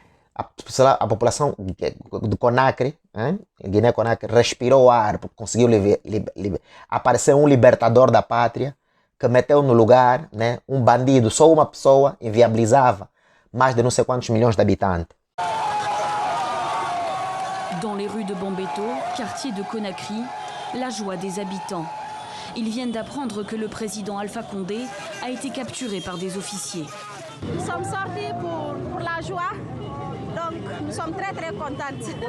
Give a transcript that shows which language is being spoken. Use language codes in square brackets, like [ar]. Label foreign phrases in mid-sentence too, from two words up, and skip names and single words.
[pt] de Conakry, Guiné-Conakry, respirou ar, porque conseguiu aparecer um libertador da pátria que meteu no lugar, um bandido, só uma pessoa inviabilizava mais de não sei quantos milhões de habitantes. [fr] Dans les rues de Bambeto, quartier de Conakry, la joie des habitants. Ils viennent d'apprendre que le président Alpha Condé a été capturé par des officiers. Nous sommes sortis pour la joie. Donc, nous sommes très très contentes.